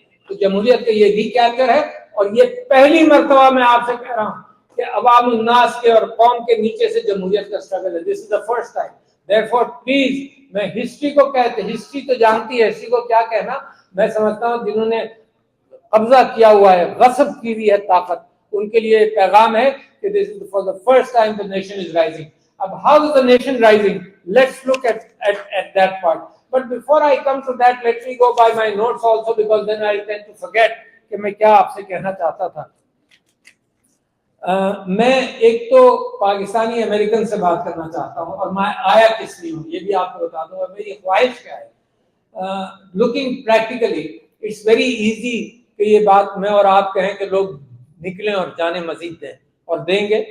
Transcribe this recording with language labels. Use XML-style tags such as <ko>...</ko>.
<ur>تو جمہوریت کا یہ ریکیپچر ہے, اور یہ پہلی مرتبہ میں آپ سے کہہ رہا ہوں کہ عوام الناس کے اور قوم کے نیچے سے جمہوریت کا سٹرگل ہے.</ur> <en>This is the first time. Therefore, please,</en> <ur>میں ہسٹری کو کہتے, ہسٹری تو جانتی ہے, ہسٹری کو کیا کہنا. میں سمجھتا ہوں جنہوں نے قبضہ کیا ہوا ہے, غصب کی ہوئی ہے طاقت, ان کے لیے پیغام ہے کہ</ur> <en>this is for the first time the nation is rising. اب how is the nation rising? Let's look at that part. But before I come to that, let me go by my notes also, because then I tend to forget</en> <ur>کہ میں کیا آپ سے کہنا چاہتا تھا. میں ایک تو پاکستانی امریکن سے بات کرنا چاہتا ہوں, اور میں آیا کس لیے ہوں یہ بھی آپ کو بتا دوں, اور میری خواہش کیا ہے.</ur> <en>looking practically it's very easy</en> <ur>کہ یہ بات میں اور آپ کہیں کہ لوگ نکلیں اور جانے مزید دیں, اور دیں گے.</ur>